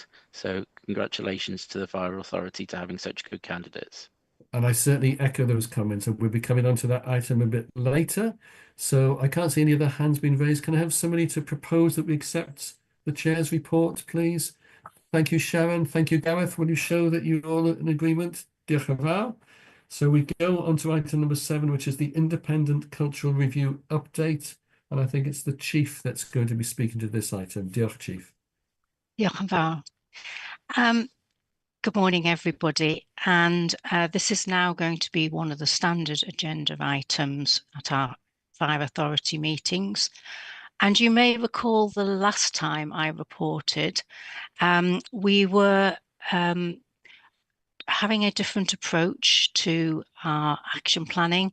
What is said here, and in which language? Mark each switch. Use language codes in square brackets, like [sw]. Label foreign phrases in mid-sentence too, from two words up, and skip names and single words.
[en] So congratulations to the Fire Authority to having such good candidates. And I certainly echo those comments, and we'll be coming on to that item a bit later. So I can't see any other hands being raised. Can I have somebody to propose that we accept the Chair's report, please? Thank you, Sharon. Thank you, Gareth. Will you show that you're all in agreement? [cy] Diolch yn fawr. [en] So we go on to item number 7, which is the Independent Cultural Review Update. And I think it's the Chief that's going to be speaking to this item. [cy] Diolch, Chief. Diolch yn fawr. [en] Good morning, everybody. And this is now going to be one of the standard agenda items at our Fire Authority meetings. And you may recall the last time I reported, we were having a different approach to our action planning.